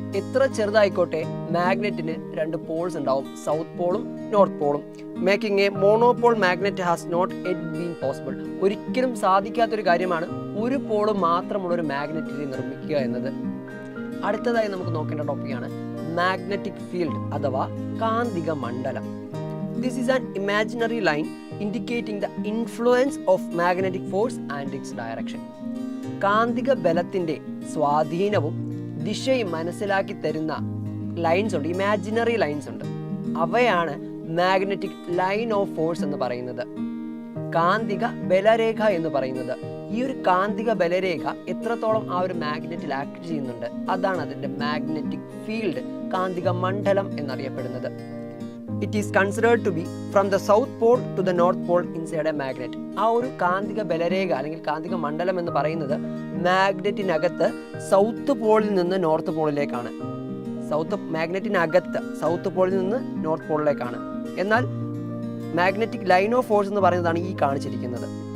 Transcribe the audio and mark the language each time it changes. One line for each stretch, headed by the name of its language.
Malayalam: എത്ര ചെറുതായിക്കോട്ടെ മാഗ്നറ്റിന് രണ്ട് പോൾസ് ഉണ്ടാവും, south പോളും north പോളും.
English: Making a monopole magnet has not yet been possible.
Malayalam: ഒരിക്കലും സാധിക്കാത്തൊരു കാര്യമാണ് ഒരു പോള് മാത്രമുള്ള ഒരു മാഗ്നറ്റിനെ നിർമ്മിക്കുക എന്നത്. അടുത്തതായി നമുക്ക് നോക്കേണ്ട ടോപ്പിക്കാണ് മാഗ്നറ്റിക് ഫീൽഡ് അഥവാ കാന്തിക മണ്ഡലം.
English: This is an imaginary line indicating the influence of magnetic force and its direction.
Malayalam: കാന്തിക ബലത്തിന്റെ സ്വാധീനവും ദിശയും മനസ്സിലാക്കി തരുന്ന ലൈൻസ് ഉണ്ട്, ഇമാജിനറി ലൈൻസ് ഉണ്ട്. അവയാണ് മാഗ്നറ്റിക് ലൈൻ ഓഫ് ഫോഴ്സ് എന്ന് പറയുന്നത്, കാന്തിക ബലരേഖ എന്ന് പറയുന്നത്. ഈ ഒരു കാന്തിക ബലരേഖ എത്രത്തോളം ആ ഒരു മാഗ്നറ്റിൽ ആക്ട് ചെയ്യുന്നുണ്ട്, അതാണ് അതിന്റെ മാഗ്നറ്റിക് ഫീൽഡ്, കാന്തിക മണ്ഡലം എന്നറിയപ്പെടുന്നത്.
English: It is considered to be from the south pole to the north pole inside a magnet.
Malayalam: ആ ഒരു കാന്തിക ബലരേഖ അല്ലെങ്കിൽ കാന്തിക മണ്ഡലം എന്ന് പറയുന്നത് മാഗ്നറ്റിനകത്ത് സൗത്ത് പോളിൽ നിന്ന് നോർത്ത് പോളിലേക്കാണ്. മാഗ്നറ്റിനകത്ത് സൗത്ത് പോളിൽ നിന്ന് നോർത്ത് പോളിലേക്കാണ്. എന്നാൽ മാഗ്നറ്റിക് ലൈൻ ഓഫ് ഫോഴ്സ് എന്ന് പറയുന്നതാണ് ഈ കാണിച്ചിരിക്കുന്നത്.